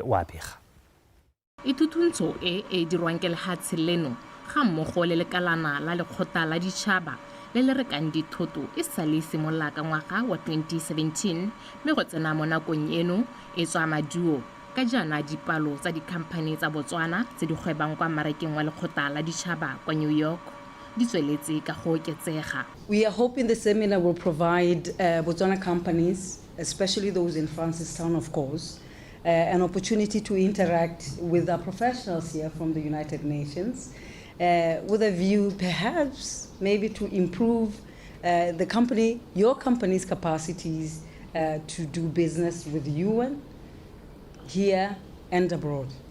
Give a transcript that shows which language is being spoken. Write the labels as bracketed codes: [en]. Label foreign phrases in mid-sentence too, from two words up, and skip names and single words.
[tn] Itutuntsho e dirwang ke lefatshe leno ga mmogo le lekalana la lekgotla la ditšhaba le le rekang dithoto e sa le simolola ka ngwaga wa 2017 mme go tsena mo nakong eno e tswa maduo ka jana dipalo tsa dikhamphane tsa Botswana tse di gwebang kwa mmarakeng wa lekgotla la ditšhaba kwa New York di tsweletse ka go oketsega. [en] We are hoping the seminar will provide Botswana companies, especially those in Francistown, of course, an opportunity to interact with our professionals here from the United Nations with a view perhaps maybe to improve your company's capacities to do business with the UN here and abroad.